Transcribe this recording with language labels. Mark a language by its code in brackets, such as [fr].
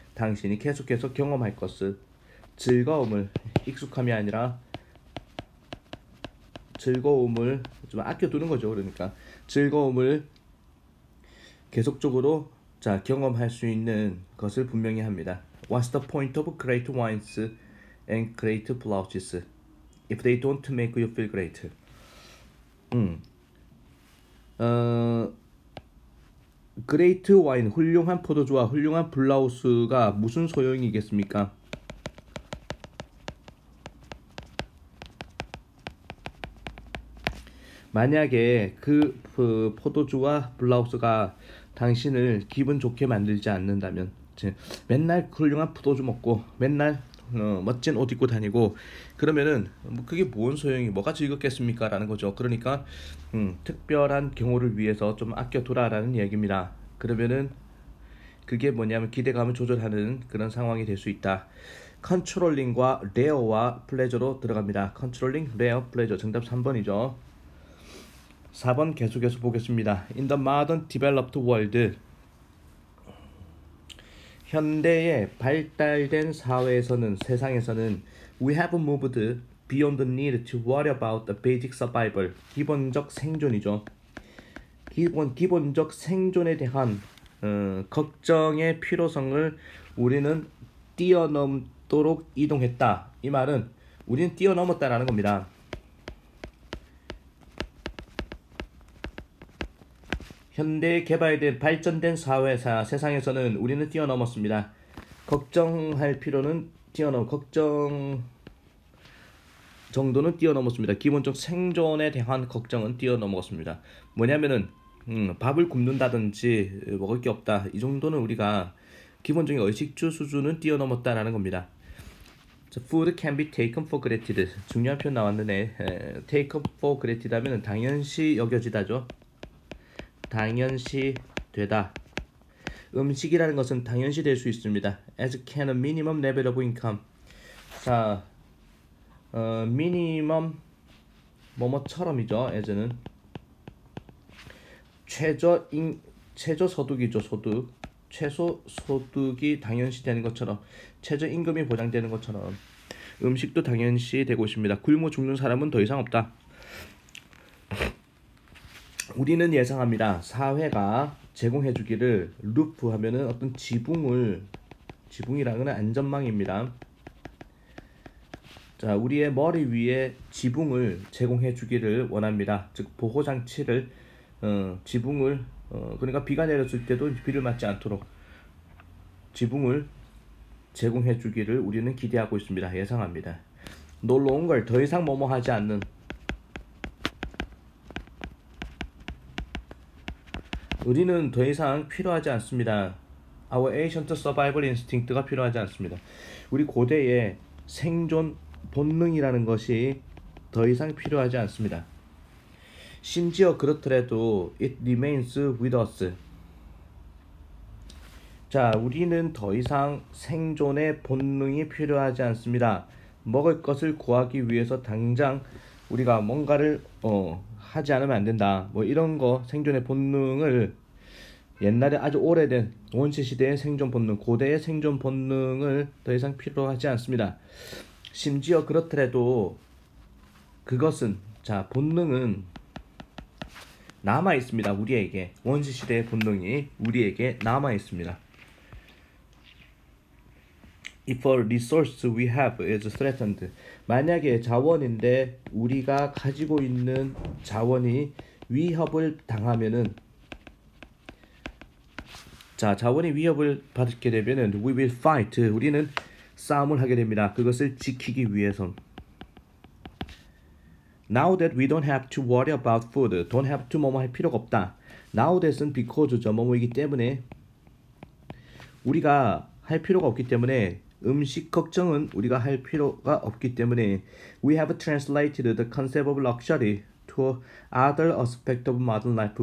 [ko] 당신이 계속해서 경험할 것을, 즐거움을, 익숙함이 아니라 즐거움을 좀 아껴두는 거죠. 그러니까 즐거움을 계속적으로 경험할 수 있는 것을 분명히 합니다. [en] What's the point of great wines and great blouses if they don't make you feel great? [ko] 그레이트 와인, 훌륭한 포도주와 훌륭한 블라우스가 무슨 소용이겠습니까? 만약에 그 포도주와 블라우스가 당신을 기분 좋게 만들지 않는다면, 맨날 훌륭한 포도주 먹고 맨날 멋진 옷 입고 다니고 그러면은 그게 뭔 소용이 뭐가 즐겁겠습니까? 라는 거죠. 그러니까 특별한 경우를 위해서 좀 아껴두라라는 얘기입니다. 그러면은 그게 뭐냐면 기대감을 조절하는 그런 상황이 될 수 있다. 컨트롤링과 레어와 플레저로 들어갑니다. 컨트롤링, 레어, 플레저. 정답 3번이죠. 4번 계속해서 보겠습니다. [en] In the modern developed world, [ko] 현대의 발달된 사회에서는, 세상에서는 [en] we have moved beyond the need to worry about the basic survival. [ko] 기본적 생존이죠. 기본적 생존에 대한 걱정의 필요성을 우리는 뛰어넘도록 이동했다. 이 말은 우리는 뛰어넘었다라는 겁니다. 현대 개발된 발전된 세상에서는 우리는 뛰어넘었습니다. 걱정할 필요는 걱정 정도는 뛰어넘었습니다. 기본적 생존에 대한 걱정은 뛰어넘었습니다. 뭐냐면은 밥을 굶는다든지 먹을 게 없다. 이 정도는 우리가 기본적인 의식주 수준은 뛰어넘었다라는 겁니다. [en] Food can be taken for granted. [ko] 중요한 표현 나왔는데 [en] take for granted [ko] 하면 당연시 여겨지다죠. 당연시 되다. 음식이라는 것은 당연시 될 수 있습니다. [en] As can a minimum level of income. [ko] 자, 미니멈 뭐뭐처럼이죠. as는 최저 소득이죠. 소득. 최소 소득이 당연시 되는 것처럼, 최저 임금이 보장되는 것처럼 음식도 당연시 되고 있습니다. 굶어 죽는 사람은 더 이상 없다. 우리는 예상합니다. 사회가 제공해주기를, 루프 하면은 어떤 지붕이라는 건 안전망입니다. 자, 우리의 머리 위에 지붕을 제공해주기를 원합니다. 즉 보호장치를, 지붕을, 그러니까 비가 내렸을 때도 비를 맞지 않도록 지붕을 제공해주기를 우리는 기대하고 있습니다. 예상합니다. [en] No longer, [ko] 더 이상 뭐뭐하지 않는, 우리는 더 이상 필요하지 않습니다. [en] Our ancient survival instinct가 [ko] 필요하지 않습니다. 우리 고대의 생존 본능이라는 것이 더 이상 필요하지 않습니다. 심지어 그렇더라도 [en] it remains with us. [ko] 자, 우리는 더 이상 생존의 본능이 필요하지 않습니다. 먹을 것을 구하기 위해서 당장 우리가 뭔가를 하지 않으면 안 된다. 뭐 이런 거, 생존의 본능을 옛날에 아주 오래된 원시 시대의 생존 본능, 고대의 생존 본능을 더 이상 필요로 하지 않습니다. 심지어 그렇더라도 그것은 자 본능은 남아 있습니다. 우리에게 원시 시대의 본능이 우리에게 남아 있습니다. [en] If a resource we have is threatened, [ko] 만약에 자원인데 우리가 가지고 있는 자원이 위협을 당하면은 자 자원이 위협을 받게 되면은 [en] we will fight, [ko] 우리는 싸움을 하게 됩니다. 그것을 지키기 위해서. [en] Now that we don't have to worry about food, don't have to [ko] 뭐뭐 할 필요가 없다. [en] Now that은 because죠. [ko] 뭐뭐이기 때문에 우리가 할 필요가 없기 때문에 음식 걱정은 우리가 할 필요가 없기 때문에 [en] we have translated the concept of luxury to other aspect of modern life.